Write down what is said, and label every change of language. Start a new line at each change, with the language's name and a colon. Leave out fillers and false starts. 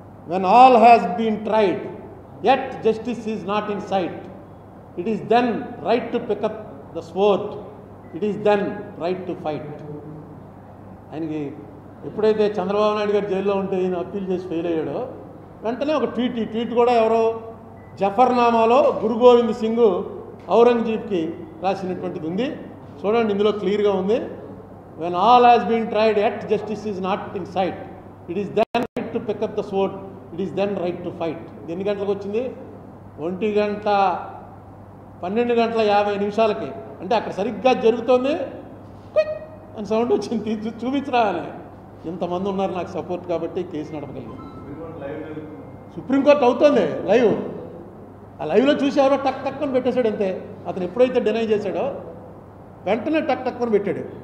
English: When all has been tried, yet justice is not in sight, it is then right to pick up the sword, it is then right to fight.
Telugu: ఆయనకి ఎప్పుడైతే చంద్రబాబు నాయుడు గారు జైల్లో ఉంటే ఈయన appeal చేసి fail అయ్యాడో వెంటనే ఒక tweet. ఈ ట్వీట్ కూడా ఎవరో జఫర్నామాలో గురు గోవింద్ సింగ్ ఔరంగజేబ్కి రాసినటువంటిది ఉంది. చూడండి, ఇందులో క్లియర్గా ఉంది.
English: When all has been tried, yet justice is not in sight, it is then right to pick up the sword, it is then right to fight.
Telugu: ఎన్ని గంటలకు వచ్చింది? 1:12:50 అంటే అక్కడ సరిగ్గా జరుగుతోంది అని సౌండ్ వచ్చింది. చూపించరా అని ఇంతమంది ఉన్నారు నాకు సపోర్ట్ కాబట్టి కేసు నడపగలిగింది. సుప్రీంకోర్టు అవుతుంది లైవ్. ఆ లైవ్లో చూసి ఎవరో టక్ టక్ అని పెట్టేశాడు అంతే. అతను ఎప్పుడైతే డినై చేశాడో వెంటనే టక్ టక్ అని పెట్టాడు.